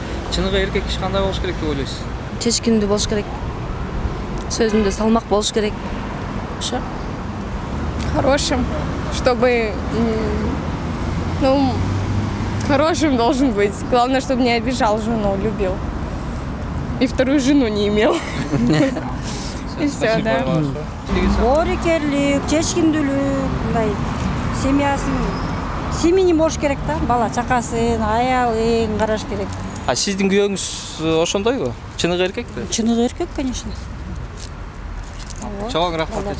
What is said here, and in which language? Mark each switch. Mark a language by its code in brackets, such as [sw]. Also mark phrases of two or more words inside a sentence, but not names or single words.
[ky] Чыныгы эркек киши кандай болуш керек деп ойлойсуз? Чечкиндүү болуш керек. Сөзүндө салмак болуш керек. Ошо. [ru] Хорошим, чтобы, хорошим должен быть. Главное, чтобы не обижал жену, любил. И вторую жену не имел. И все, да. [ky] Боорукерлик, чечкиндүүлүк, мындай семьясын болуш керек да, бала чакасын, аялын караш керек. А сиздин күйөөңүз ошондойбу? Чыныгы эркекпи? Чыныгы эркек, конечно. Чоң рахмат эже.